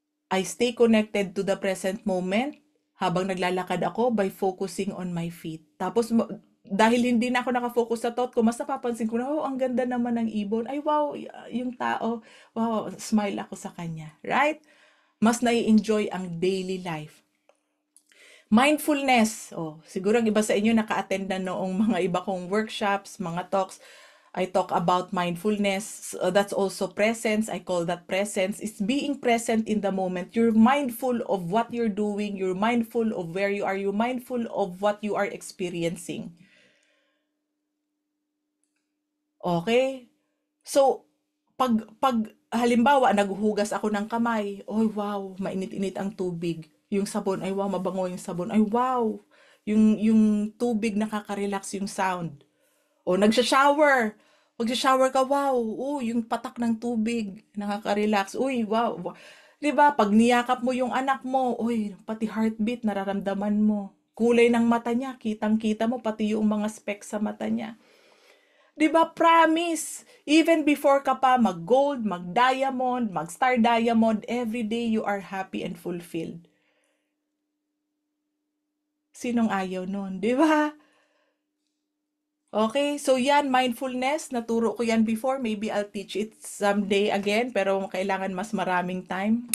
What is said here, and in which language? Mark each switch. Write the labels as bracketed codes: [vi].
[en] I stay connected to the present moment [tl] habang naglalakad ako [en] by focusing on my feet. [tl] Tapos, dahil hindi na ako nakafocus sa thought ko, mas napapansin ko na, ang ganda naman ng ibon. Ay, wow, yung tao, wow, smile ako sa kanya. Right? Mas nai-enjoy ang daily life. Mindfulness. Siguro ang iba sa inyo naka-attend na noong mga iba kong workshops, mga talks. [en] I talk about mindfulness. That's also presence. I call that presence. It's being present in the moment. You're mindful of what you're doing. You're mindful of where you are. You're mindful of what you are experiencing. Okay? [tl] So, pag halimbawa, naghuhugas ako ng kamay, oy wow, mainit-init ang tubig. Yung sabon, ay wow, mabango yung sabon. Ay wow, yung tubig nakaka-relax yung sound. O nagsha-shower. Magsha-shower ka, wow. Yung patak ng tubig, nakaka-relax. Uy, wow. 'Di ba? Pag niyakap mo yung anak mo, uy, pati heartbeat nararamdaman mo. Kulay ng mata niya, kitang-kita mo pati yung mga specks sa mata niya. 'Di ba? Promise. [en] Even before [tl] ka pa [en] mag-gold, mag-diamond, mag-star diamond, every day you are happy and fulfilled. [tl] Sinong ayaw nun, 'di ba? Okay, so yan, mindfulness, naturo ko yan before, [en] maybe I'll teach it someday again, [tl] pero kailangan mas maraming time.